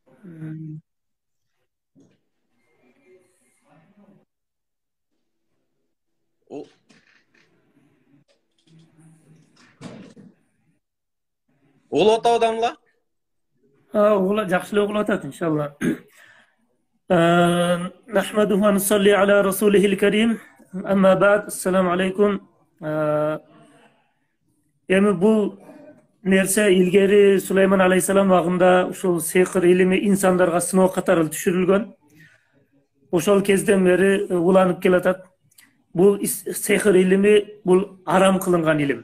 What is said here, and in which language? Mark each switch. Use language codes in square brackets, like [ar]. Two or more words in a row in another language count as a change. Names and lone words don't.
[ky] Угулуп атабы Дамла? Жакшы эле угулуп атат иншалла. [ar] نحمده ونصلي على رسوله الكريم أما بعد السلام عليكم. [ky] Эми бул нерсе илгери Сулейман алейхисалам убагында ушул сыйкыр илими инсандарга сыноо катары түшүрүлгөн. Ошол кезден бери уланып келатат. Бул сыйкыр илими бул арам кылынган илим.